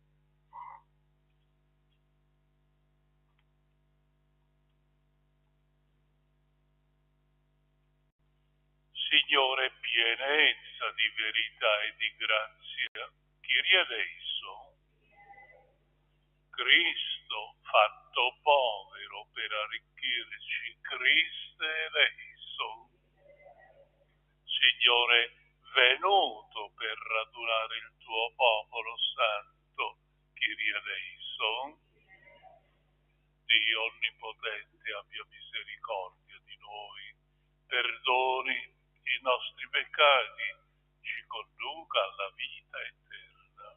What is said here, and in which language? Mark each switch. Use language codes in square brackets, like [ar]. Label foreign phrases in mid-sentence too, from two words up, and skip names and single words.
[it] Signore, pienezza di verità e di grazia, [el] Κύριε ελέησον. [it] Cristo fatto povero per arricchirci, [el] Χριστέ ελέησον. [it] Signore, venuto per radunare il tuo popolo santo, [el] Κύριε ελέησον. [it] Dio onnipotente abbia misericordia di noi, perdoni i nostri peccati, ci conduca alla vita eterna.